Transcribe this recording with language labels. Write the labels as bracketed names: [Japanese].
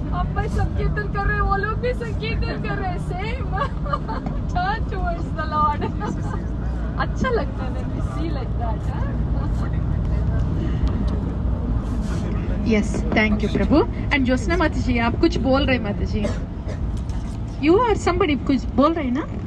[Hindi] हम भाई संकीर्तन कर रहे हैं, वो लोग भी संकीर्तन कर रहे हैं. [English] Same. Turn towards the Lord. [Hindi] अच्छा लगता है [English] when we see like that. Yes, thank you Prabhu. And Josna Mataji, [Hindi] आप कुछ बोल रहे [English] Mataji? You or somebody [Hindi] कुछ बोल रहे ना?